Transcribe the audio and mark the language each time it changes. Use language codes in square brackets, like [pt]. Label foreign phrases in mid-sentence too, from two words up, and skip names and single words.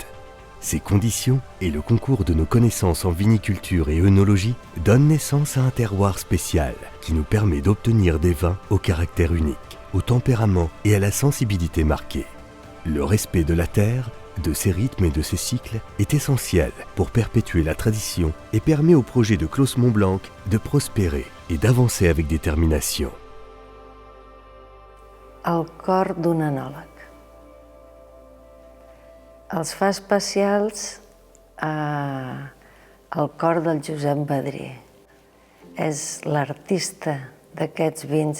[fr] Ces conditions et le concours de nos connaissances en viniculture et œnologie donnent naissance à un terroir spécial qui nous permet d'obtenir des vins au caractère unique, au tempérament et à la sensibilité marquée. Le respect de la terre, de ses rythmes et de ses cycles est essentiel pour perpétuer la tradition et permet au projet de Clos Montblanc de prospérer et d'avancer avec détermination. [ca] El cor d'un enòleg. Els fa especials el cor del Josep Badrí. És l'artista d'aquests vins.